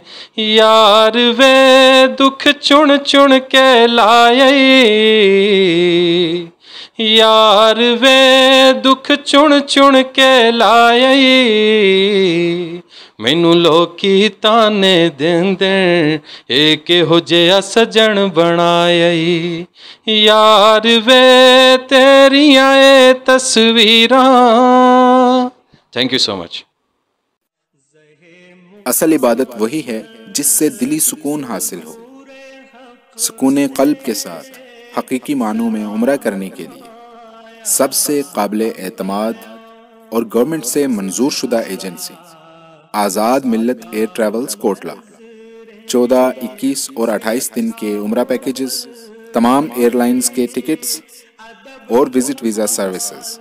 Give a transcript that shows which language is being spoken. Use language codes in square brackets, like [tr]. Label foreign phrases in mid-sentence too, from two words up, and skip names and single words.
[pa] ਯਾਰ ਵੇ ਦੁੱਖ ਚੁਣ ਚੁਣ ਕੇ ਲਿਆਏ, ਯਾਰ ਵੇ ਦੁੱਖ ਚੁਣ ਚੁਣ ਕੇ ਲਿਆਏ, ਮੈਨੂੰ ਲੋਕੀ ਤਾਨੇ ਦਿੰਦੇ ਏ ਕਿਹੋ ਜਿਹਾ ਸੱਜਣ ਬਣਾਇਆ। ਯਾਰ ਵੇ ਤੇਰੀਆਂ ਏ ਤਸਵੀਰਾਂ। [en] thank you so much. [hi] असल इबादत वही है जिससे दिली सुकून हासिल हो। सुकून क़ल्ब के साथ हकीकी मानों में उम्रा करने के लिए सबसे काबिल एतमाद और गवर्नमेंट से मंजूर शुदा एजेंसी आज़ाद मिल्लत एयर ट्रैवल्स कोटला 14, 21 और 28 दिन के उम्रा पैकेजेस, तमाम एयरलाइंस के टिकट्स और [en] visit visa services.